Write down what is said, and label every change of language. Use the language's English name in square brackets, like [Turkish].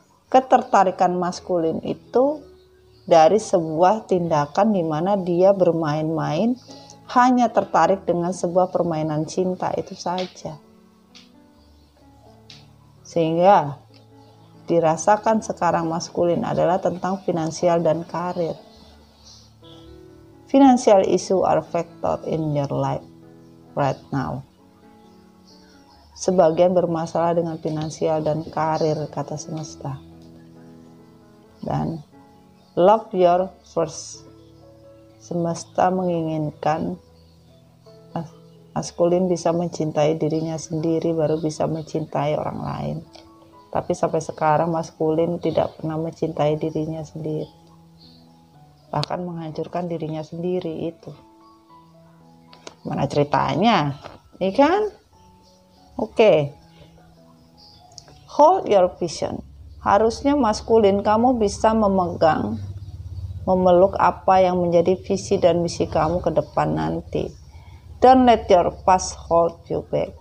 [Indonesian] Ketertarikan maskulin itu dari sebuah tindakan di mana dia bermain-main, hanya tertarik dengan sebuah permainan cinta itu saja. Sehingga dirasakan sekarang maskulin adalah tentang finansial dan karir. [English] Financial issue are factor in your life right now. [Indonesian] Sebagian bermasalah dengan finansial dan karir, kata semesta. Dan [English] love your first. [Indonesian] Semesta menginginkan maskulin bisa mencintai dirinya sendiri baru bisa mencintai orang lain. Tapi sampai sekarang maskulin tidak pernah mencintai dirinya sendiri. Bahkan menghancurkan dirinya sendiri itu. Mana ceritanya? Iya kan? Oke. [English] Hold your vision. [Indonesian] Harusnya maskulin kamu bisa memeluk apa yang menjadi visi dan misi kamu ke depan nanti. [English] Don't let your past hold you back.